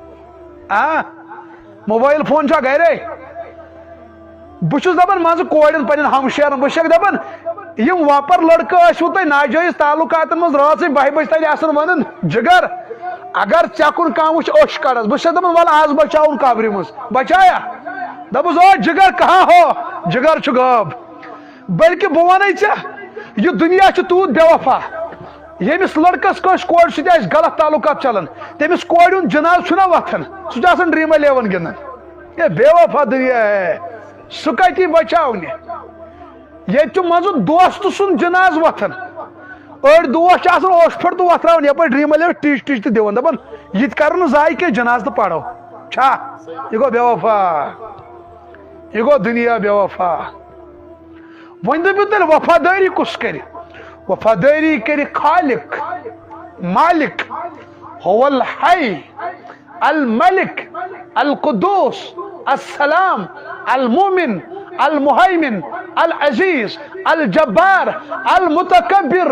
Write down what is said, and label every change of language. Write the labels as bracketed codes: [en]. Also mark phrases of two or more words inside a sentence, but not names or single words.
[ks] موبایل فون چھا گرے بہٕ چھُس دپان منٛزٕ کورٮ۪ن پننٮ۪ن ہمشیرن بہٕ چھَکھ دپان یِم وۄپر لڑکہٕ ٲسوٕ تۄہہِ ناجٲیز تعلقاتن منٛز رٲژٕے 12 بجہِ تانۍ آسان ونان جگر اگر ژےٚ کُن کانٛہہ وٕچھ أچھ کڑس بہٕ چھَس دپان وَلہٕ آز بچاوُن قبرِ منٛز بچایا دپُس او [ur] جگر کہاں ہو جگر [ks] چھُ غٲب بلکہِ بہٕ ونے ژےٚ یہِ دُنیا چھُ تیوٗت بے وفا ییٚمِس لڑکس کٲنٛسہِ کورِ سۭتۍ آسہِ غلط تعلقات چلان تٔمِس کورِ ہُنٛد جناز چھُنہ وتھان سُہ چھُ آسان ڈرٛیٖم 11 گِنٛدان [ur] ہے بے وفا دُنیا ہے [ks] سُہ کتہِ بچاونہِ ییٚتہِ چھُ منٛزٕ دوستہٕ سُنٛد جناز وتھان أڑۍ دوست چھِ آسان اوٚش پھٔٹ تہٕ وتھراوان یپٲرۍ ڈرٛیٖم 11 ٹِچ تہِ دِوان دپان یہِ تہِ کرو نہٕ ضایہِ کینٛہہ جناز تہٕ پرو چھا یہِ گوٚو بے وفا یہِ گوٚو دُنیا بے وفا وۄنۍ دٔپِو تیٚلہِ وفادٲری کُس کرِ وفادٲری کرِ خالق مالک [ar] هو الحی الملک القدوس السلام المؤمن المہیمن العزیز الجبار المتکبر